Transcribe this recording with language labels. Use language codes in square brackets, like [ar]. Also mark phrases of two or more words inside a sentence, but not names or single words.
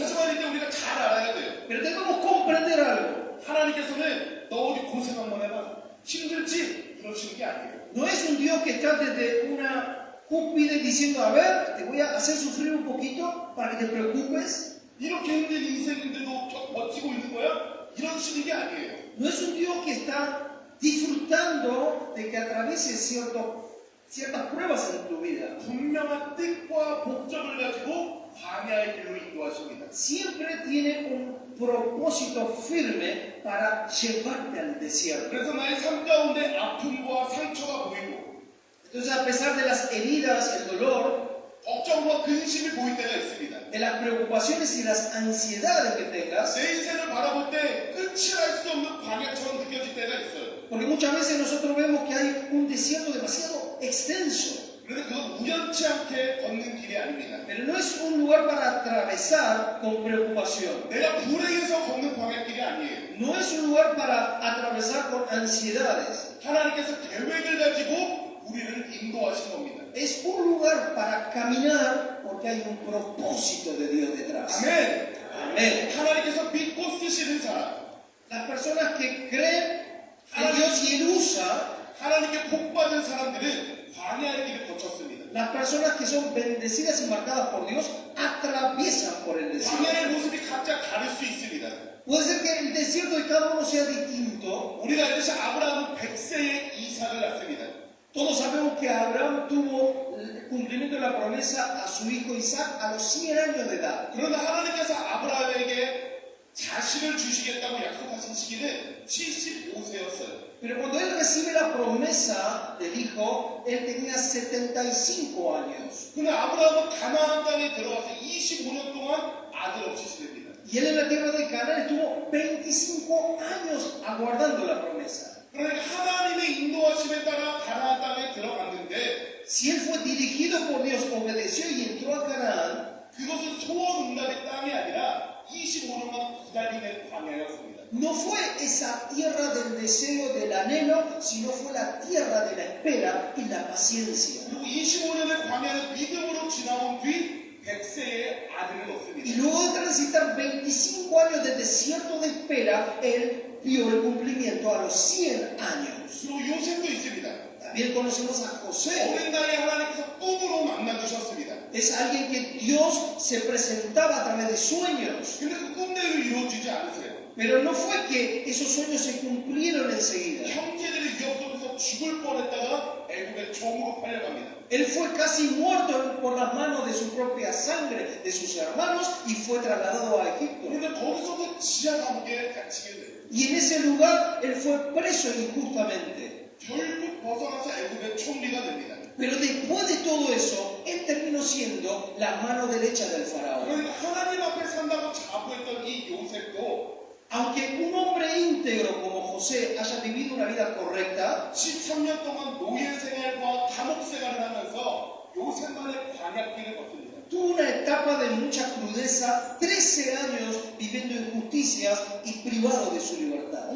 [ko] 하지만 이제 우리가 잘 알아야 돼요. [es] Pero debemos comprender algo. [ko] 하나님께서는 너 어디 고생 한번 해봐. 힘들지? 이러시는 게 아니에요. [es] No es un Dios que está desde una cúspide diciendo, a ver, te voy a hacer sufrir un poquito para que te preocupes. [ko] 이렇게 힘든 인생인데도 버티고 있는 거야? 이러시는 게 아니에요. [es] No es un Dios que está disfrutando de que atravieses ciertas pruebas en tu vida. [ko] 분명한 뜻과 목적을 가지고 광야의 길로 인도하십니다. [es] Siempre tiene un propósito firme para llevarte al desierto. [ko] 그래서 나의 삶 가운데 아픔과 상처가 보이고 [es] Entonces, a pesar de las heridas, el dolor, [ko] 걱정과 근심이 보일 때가 있습니다. [es] de las preocupaciones y las ansiedades que tengas, [ko] 내 인생을 바라볼 때 끝이 날 수 없는 광야처럼 느껴질 때가 있어요. [es] porque muchas veces nosotros vemos que hay un desierto demasiado extenso, [ko] 그런데 그건 우연치 않게 걷는 길이 아닙니다. [es] pero no es un lugar para atravesar con preocupación. [ko] 내가 불행해서 걷는 광야길이 아니에요. [es] No es un lugar para atravesar con ansiedades. [ko] 하나님께서 계획을 가지고 우리를 인도하신 겁니다. [es] Es un lugar para caminar porque hay un propósito de Dios detrás. [ko] 아멘. [es] Amén. [ko] 하나님께서 믿고 쓰시는 사람, [es] Las personas que creen en Dios y Él usa, [ko] 하나님께 복 받은 사람들은 광야의 길을 거쳤습니다. [es] las personas que son bendecidas y marcadas por Dios atraviesan por el desierto. [ko] 광야의 모습이 각자 다를 수 있습니다. [es] Puede ser que el desierto de cada uno sea distinto. [ko] 우리가 알듯이 아브라함은 100세에 이삭을 낳습니다. [es] Todos sabemos que Abraham tuvo el cumplimiento de la promesa a su hijo Isaac a los 100 años de edad. [ko] 그러나 하나님께서 아브라함에게 자식을 주시겠다고 약속하신 시기는 75세였어요. [es] Pero cuando él recibe la promesa del hijo, él tenía 75 años. [ko] 근데 아브라함은 가나안 땅에 들어가서 25년 동안 아들 없이 지냅니다. [es] Y él en la tierra de Canaán estuvo 25 años aguardando la promesa. [ko] 그러니까 하나님의 인도하심에 따라 가나안 땅에 들어갔는데 [es] Si él fue dirigido por Dios, obedeció y entró a Canaán, [ko] 그것은 소원응답의 땅이 아니라 25년간 기다림의 광야였습니다. [es] no fue esa tierra del deseo, del anhelo, sino fue la tierra de la espera y la paciencia. [ko] 그리고 25년의 광야는 믿음으로 지나온 뒤 100세의 아들을 [es] Y [ko] 얻습니다. [es] luego de transitar 25 años de desierto de espera, él vio el cumplimiento a los 100 años. [ko] 그리고 요셉도 있습니다. [es] También conocemos a José. [ko] 어린 나이에 하나님께서 꿈으로 만나주셨습니다. [es] Es alguien que Dios se presentaba a través de sueños. [ko] 근데 그 꿈대로 이루어지지 않으세요. [es] Pero no fue que esos sueños se cumplieron enseguida. [ko] 형제들의 위협 속에서 죽을 뻔했다가 애국의 종으로 팔려갑니다. [es] Él fue casi muerto por las manos de su propia sangre, de sus hermanos, y fue trasladado a Egipto. [ko] 그런데 거기서도 지하 감옥에 갇히게 돼요. [es] Y en ese lugar él fue preso injustamente. [ko] 결국 벗어나서 애국의 총리가 됩니다. [es] Pero después de todo eso, él terminó siendo la mano derecha del faraón. [ko] 그러니까 하나님 앞에 산다고 자부했던 이 요셉도 [es] Aunque un hombre íntegro como José haya vivido una vida correcta, [ko] 13년 동안 노예 생활과 감옥 생활을 하면서 요셉만의 광야길을 걷습니다. [es] tuvo una etapa de mucha crudeza, 13 años viviendo injusticias y privado de su libertad.